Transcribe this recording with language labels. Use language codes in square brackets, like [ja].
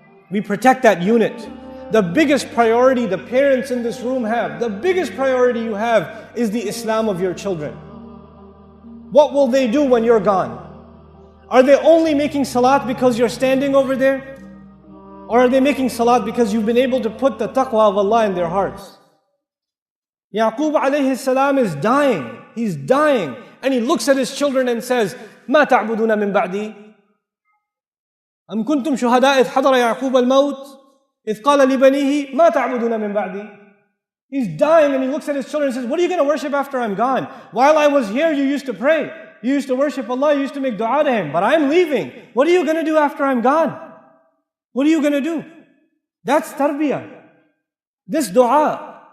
[en] We protect that unit. The biggest priority the parents in this room have, the biggest priority you have is the Islam of your children. What will they do when you're gone? Are they only making salat because you're standing over there? Or are they making salat because you've been able to put the taqwa of Allah in their hearts? Yaqub alayhi salam is dying. He's dying. And he looks at his children and says, [ar] مَا تَعْبُدُونَ مِن بَعْدِي أم كنتم شهداء إذ حضر يعقوب الموت إذ قال لبنيه ما تعبدون من بعدي. [en] He's dying and he looks at his children and says, what are you going to worship after I'm gone? While I was here, you used to pray. You used to worship Allah. You used to make dua to Him. But I'm leaving. What are you going to do after I'm gone? What are you going to do? That's tarbiyah. This dua.